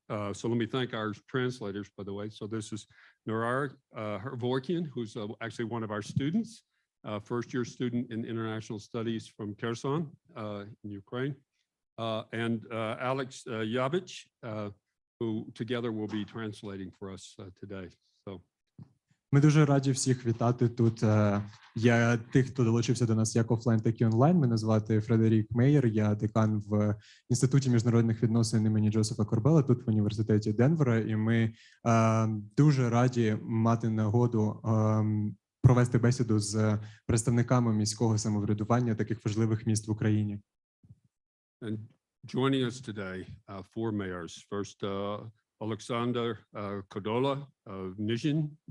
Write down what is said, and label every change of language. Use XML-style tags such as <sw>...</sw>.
<en>So let me thank our translators, by the way. So this is Norar Hervorkian, who's actually one of our students, first-year student in international studies from Kherson in Ukraine. And Alex Yavich, who together will be translating for us today. So.</en> <uk>Ми дуже раді всіх вітати тут. Я тих, хто долучився до нас як офлайн, так і онлайн. Мене звати Фредерік Мейєр, я декан в Інституті міжнародних відносин імені Джозефа Корбела, тут в університеті Денвера, і ми дуже раді мати нагоду провести бесіду з представниками міського самоврядування таких важливих міст в Україні.</uk> <en>And joining us today, 4 mayors. First, Alexander Kodola of Nizhyn.</en>